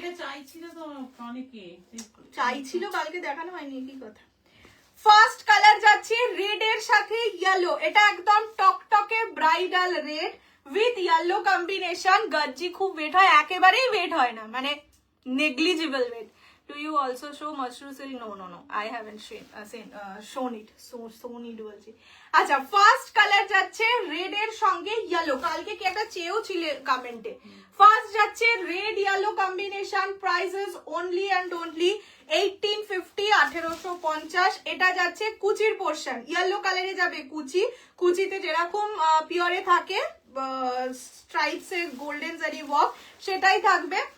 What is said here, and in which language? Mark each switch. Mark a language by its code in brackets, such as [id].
[bn] এটা চাইছিল তো অনেকে, চাইছিল, কালকে দেখানো হয়নি, কি কথা। ফার্স্ট কালার যাচ্ছে রেড এর সাথে ইয়েলো। এটা একদম টকটকে bridal red with yellow combination. গাজ্জি খুব ওয়েট হয়, একেবারেই ওয়েট হয় না, মানে negligible wait. [en] Do you also show mushroom silk? No. I haven't shown it. shown it [bn] বলছি। আচ্ছা, ফার্স্ট কালার যাচ্ছে রেড এর সঙ্গে ইয়েলো। কালকে কি একটা চেয়েও ছিলে কমেন্টে। ফার্স্ট যাচ্ছে red yellow combination, prices only and only 1850, 1850। এটা যাচ্ছে কুচির পোর্শন, ইয়েলো কালারে যাবে কুচি। কুচিতে যেরকম পিওরে থাকে স্ট্রাইপস এর গোল্ডেন জারি ওয়ার্ক, সেটাই থাকবে।